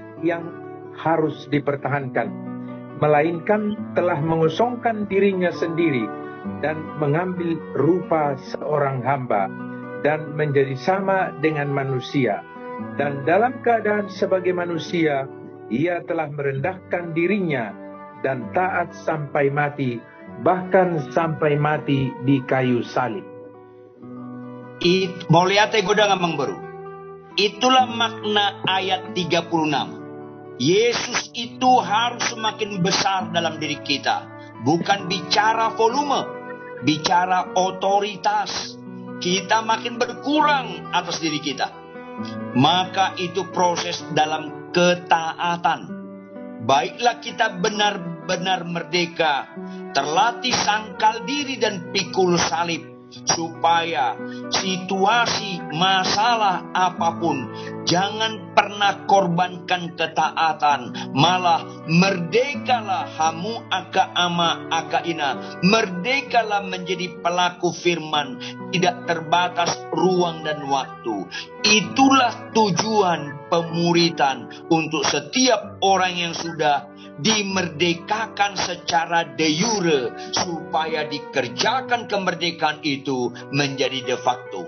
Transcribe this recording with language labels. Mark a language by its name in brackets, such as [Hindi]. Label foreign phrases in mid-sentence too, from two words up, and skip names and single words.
[Indonesian] yang harus dipertahankan, melainkan telah mengosongkan dirinya sendiri dan mengambil rupa seorang hamba dan menjadi sama dengan manusia, dan dalam keadaan sebagai manusia ia telah merendahkan dirinya dan taat sampai mati, bahkan sampai mati di kayu salib. [Batak Toba] Moliate godang amang baru. [Indonesian] Itulah makna ayat 36. Yesus itu harus semakin besar dalam diri kita. Bukan bicara volume, bicara otoritas. Kita makin berkurang atas diri kita. Maka itu proses dalam ketaatan. Baiklah kita benar-benar merdeka, terlatih sangkal diri dan pikul salib, supaya situasi masalah apapun jangan pernah korbankan ketaatan, malah merdekalah [Batak Toba] hamu aka ama aka ina, [Indonesian] merdekalah menjadi pelaku firman, tidak terbatas ruang dan waktu. Itulah tujuan pemuritan untuk setiap orang yang sudah dimerdekakan secara [Latin] de jure, [Indonesian] supaya dikerjakan kemerdekaan itu menjadi [Latin] de facto.